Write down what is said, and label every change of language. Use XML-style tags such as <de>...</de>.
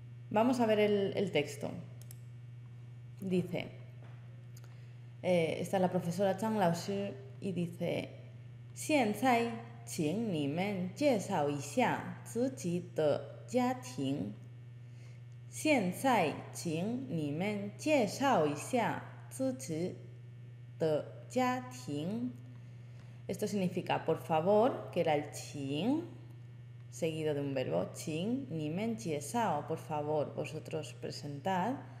<es>Vamos a ver el texto. Dice, está la profesora Zhang Laoshi y dice,</es> <zh>现在请你们介绍一下自己的家庭。现在请你们介绍一下自己的家庭。</zh> <es>Esto significa por favor, que era el qing, seguido de un verbo, qing, nimen jiesao, por favor, vosotros presentad.</es>